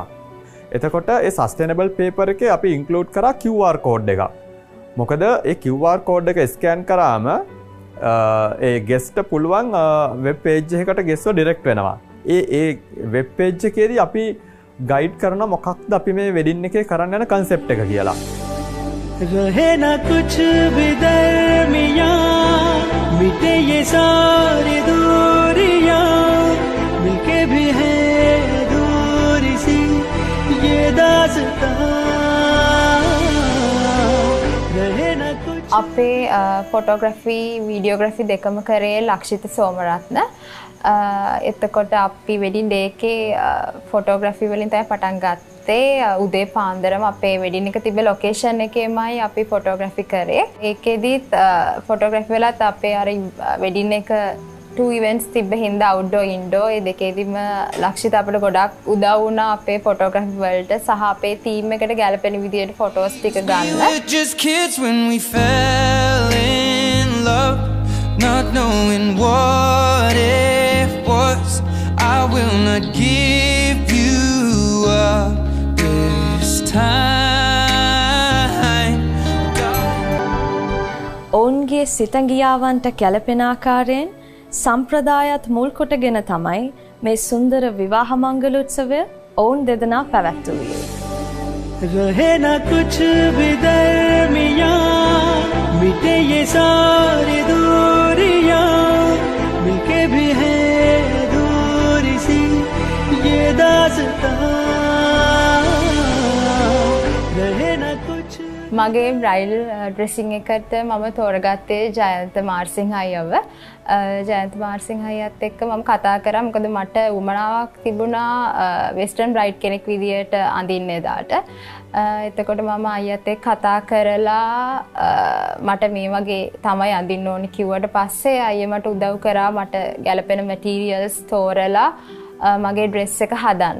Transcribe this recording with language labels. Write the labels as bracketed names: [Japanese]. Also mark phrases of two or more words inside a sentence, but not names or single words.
[Sinhala] එතකොට ඒ [English] sustainable paper [Sinhala] එකේ අපි ඉන්ක්ලූඩ් කරා [English] QR code [Sinhala] එකක්. මොකද ඒ [English] QR code [Sinhala] එක ස්කෑන් කරාම ඒ ගෙස්ට පුළුවන් [English] web page [Sinhala] එකකට ගෙස්ව ඩිරෙක්ට් වෙනවා. ඒ [English] web page [Sinhala] එකේදී අපි ගයිඩ් කරන මොකක්ද අපි මේ වෙඩින් එකේ කරන්න යන කන්සෙප්ට් එක කියලා. [Hindi] रहे ना कुछ भी दरमियां मिटे ये सारी दूरियां मिलके भी है दूरी सी ये दास्तां रहे ना कुछ [Sinhala] අපේ [English] photography videography [Sinhala] දෙකම කරේ ලක්ෂිත සෝමරත්න. එතකොට අපි [English] wedding day [Sinhala] එකේ ෆොටෝග්‍රැෆි වලින් තමයි පටන් ගත්තේ. උදේ පාන්දරම අපේ වෙඩින් එක තිබ්බ ලොකේෂන් එකේමයි අපි ෆොටෝග්‍රැෆි කරේ. ඒකෙදිත් ෆොටෝග්‍රැෆි වලත් අපේ අර වෙඩින් එක 2 ඉවෙන්ට්ස් තිබ්බ හින්දා [English] outdoor indoor [Sinhala] ඒ දෙකේදීම ලක්ෂිත අපිට ගොඩක් උදව් වුණා අපේ ෆොටෝග්‍රැෆි වලට සහ අපේ ටීම් එකට ගැලපෙන විදියට ෆොටෝස් ටික ගන්න. [English] just kids when we fell in love not knowing what it was I will not give you up this time [Sinhala] ඔවුන්ගේ සිතගියාවන්ට ගැලපෙන ආකාරයෙන් සම්ප්‍රදායත් මුල් කොටගෙන තමයි මේ සුන්දර විවාහ මංගල උත්සවය ඔවුන් දෙදෙනා පැවැත්වුවේ. [Hindi] रहे ना कुछ भी दरमियां मिटे ये सारी दूरियां मिलके भी है दूरी सी ये दास्तां रहे ना कुछ [Sinhala] මගේ [English] bridal dressing [Sinhala] එකට මම තෝරගත්තේ ජයන්ත මාර්සිංහ අයියව. ජයන්ත මාර්සිංහ අයියත් එක්ක මම කතා කරා මොකද මට උමනාවක් තිබුණා [English] western bride [Sinhala] කෙනෙක් විදියට අඳින්න එදාට. එතකොට මම අයියත් එක්ක කතා කරලා මට මේ වගේ තමයි අඳින්න ඕනි කිව්වට පස්සේ අයියා මට උදව් කරා මට ගැලපෙන මැටීරියල්ස් තෝරලා මගේ ඩ්‍රෙස් එක හදන්න.